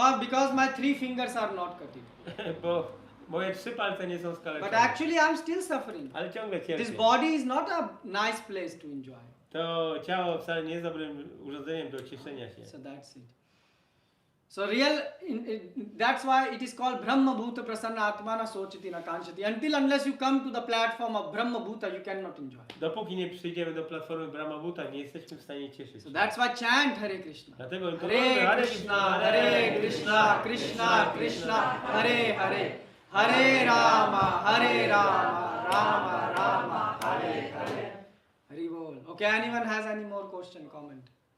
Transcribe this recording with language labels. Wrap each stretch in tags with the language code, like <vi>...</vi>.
<en>Because my 3 fingers are not cutting.</en> <pl>bo moje 3 palce nie są</pl> <en>But</en> <pl>skaleczone.</pl> <en>actually I'm still suffering.</en> <pl>Ale ciągle cierpię.</pl> <en>This body is not a nice place to enjoy.</en> <pl>To ciało wcale nie jest dobrym urządzeniem do cieszenia się.</pl> <en>So that's it. So that's why it is called</en> <sa>Brahma Bhuta Prasanna Atmana Sochiti Nakanchati.</sa> <en>Unless you come to the platform of Brahma Bhuta, you cannot enjoy.</en> <pl>Dopóki nie przyjdziemy do platformy Brahma Bhuta, nie jesteśmy w stanie cieszyć</pl> <en>So</en> <pl>się.</pl> <en>that's why chant Hare Krishna.</en> <pl>Dlatego</pl> <sa>Hare Krishna, Hare Krishna, Krishna Krishna, Hare Hare, Hare Rama, Rama Rama, Hare Hare. Hari Bol.</sa> <en>Okay, anyone has any more question, comment?</en>